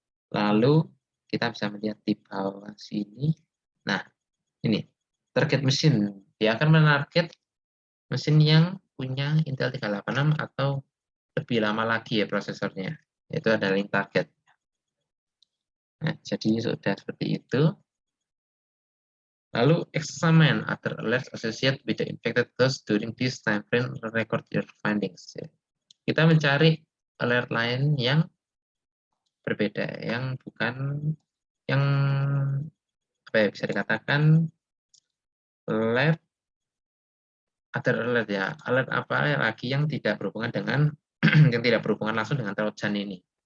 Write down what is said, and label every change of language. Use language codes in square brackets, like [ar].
[id] Lalu kita bisa melihat di bawah sini. Nah, ini target mesin. Dia akan menarget mesin yang punya Intel 386 atau lebih lama lagi ya prosesornya. Itu adalah link target. Nah, jadi sudah seperti itu. [en] Lalu examine other alerts associated with the infected host during this time frame, record your findings. [id] Kita mencari alert lain yang berbeda, yang bukan yang apa ya, bisa dikatakan [en] left other alert [id] ya. Alert apa lagi yang tidak berhubungan dengan yang tidak berhubungan langsung dengan trojan ini.